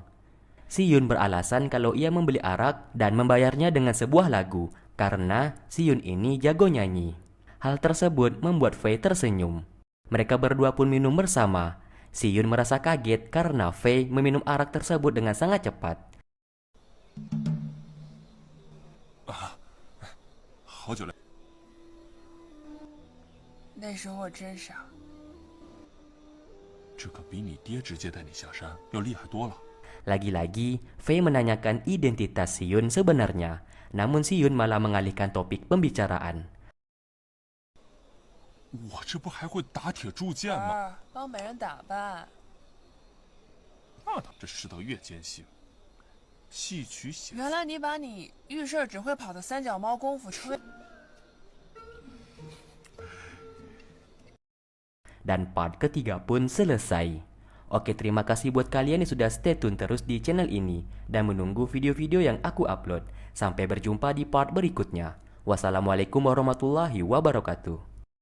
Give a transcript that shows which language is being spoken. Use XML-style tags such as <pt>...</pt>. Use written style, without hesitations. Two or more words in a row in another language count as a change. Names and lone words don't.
<id>Si Yun beralasan kalau ia membeli arak dan membayarnya dengan sebuah lagu, karena Si Yun ini jago nyanyi. Hal tersebut membuat Fei tersenyum. Mereka berdua pun minum bersama. Si Yun merasa kaget karena Fei meminum arak tersebut dengan sangat cepat.</id> <zh>好久了，那时候我真傻。这可比你爹直接带你下山要厉害多了。</zh> <id>Lagi-lagi, Fei menanyakan identitas si Yun sebenarnya. Namun si Yun malah mengalihkan topik pembicaraan.</id> <zh>我这不还会打铁铸剑吗？帮美人打扮。那他这世道越艰辛，戏曲写原来你把你遇事只会跑的三脚猫功夫吹。</zh> <id>Dan part ketiga pun selesai. Oke, terima kasih buat kalian yang sudah</id> <en>stay tune</en> <id>terus di channel ini dan menunggu video-video yang aku upload. Sampai berjumpa di part berikutnya.</id> <ar>والسلام عليكم ورحمة الله وبركاته.</ar>